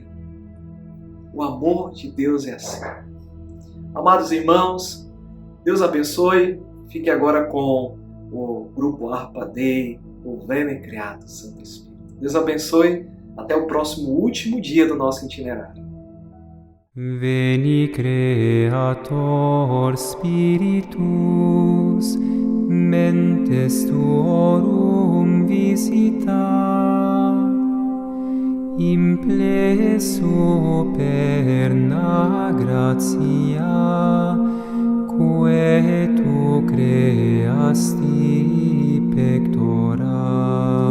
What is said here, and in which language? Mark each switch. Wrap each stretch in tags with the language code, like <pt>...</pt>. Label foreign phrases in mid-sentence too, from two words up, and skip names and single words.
<pt>O amor de Deus é assim. Amados irmãos, Deus abençoe. Fique agora com o grupo Harpa Dei, o Veni Creator Santo Espírito. Deus abençoe. Até o próximo último dia do nosso itinerário.</pt> <la>Veni Creator Spiritus, mentes tuorum visita, imple superna gratia, quae tu creasti pectora.</la>